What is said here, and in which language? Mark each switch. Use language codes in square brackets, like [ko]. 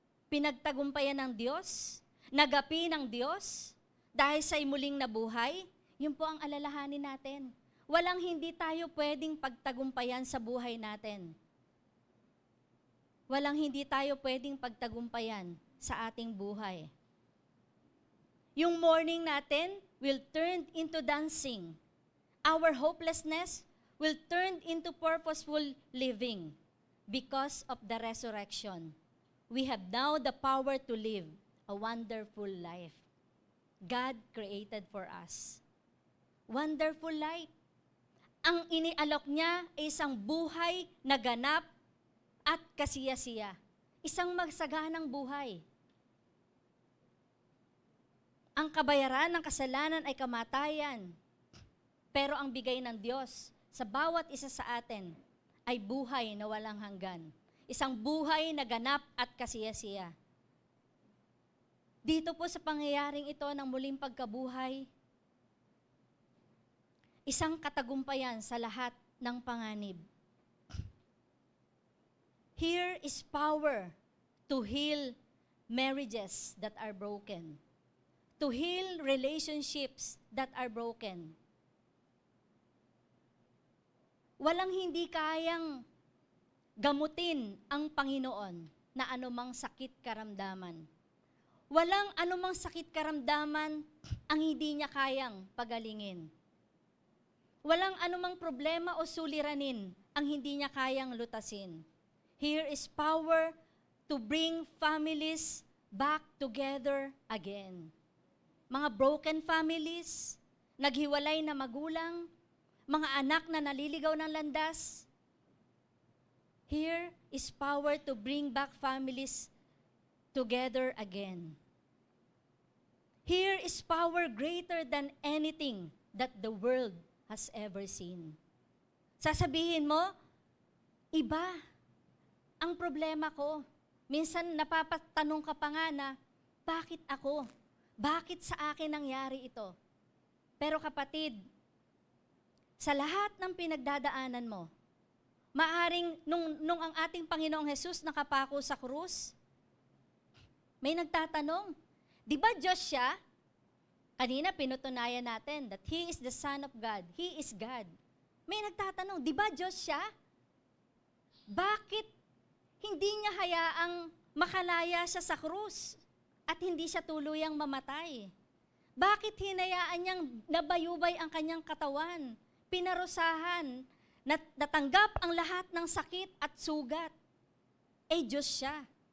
[tl] Pinagtagumpayan ng Diyos, nagapi ng Diyos, dahil sa muling nabuhay, yun po ang alalahanin natin. Walang hindi tayo pwedeng pagtagumpayan sa buhay natin. Walang hindi tayo pwedeng pagtagumpayan sa ating buhay. [en] Yung morning natin will turn into dancing. Our hopelessness will turn into purposeful living because of the resurrection. We have now the power to live a wonderful life God created for us. Wonderful life. [tl] Ang inialok niya ay isang buhay na ganap at kasiya-siya. Isang magsaganang buhay. Ang kabayaran ng kasalanan ay kamatayan. Pero ang bigay ng Diyos sa bawat isa sa atin ay buhay na walang hanggan. Isang buhay na ganap at kasiyasiya. Dito po sa pangyayaring ito ng muling pagkabuhay, isang katagumpayan sa lahat ng panganib. [en] Here is power to heal marriages that are broken. To heal relationships that are broken. [tl] Walang hindi kayang gamutin ang Panginoon na anumang sakit karamdaman. Walang anumang sakit karamdaman ang hindi niya kayang pagalingin. Walang anumang problema o suliranin ang hindi niya kayang lutasin. [en] Here is power to bring families back together again. [tl] Mga broken families, naghiwalay na magulang, mga anak na naliligaw ng landas. [en] Here is power to bring back families together again. Here is power greater than anything that the world has ever seen. [tl] Sasabihin mo, iba ang problema ko. Minsan napapatanong ka pa nga na, bakit ako? Bakit sa akin nangyari ito? Pero kapatid, sa lahat ng pinagdadaanan mo, maaring nung ang ating Panginoong Hesus nakapako sa krus, may nagtatanong, di ba Diyos siya? Kanina pinutunayan natin [en] that He is the Son of God. He is God. [tl] May nagtatanong, di ba Diyos siya? Bakit hindi niya hayaang makalaya siya sa krus at hindi siya tuluyang mamatay? Bakit hinayaan niyang nabayubay ang kanyang katawan? Pinarusahan, natanggap ang lahat ng sakit at sugat. Diyos siya.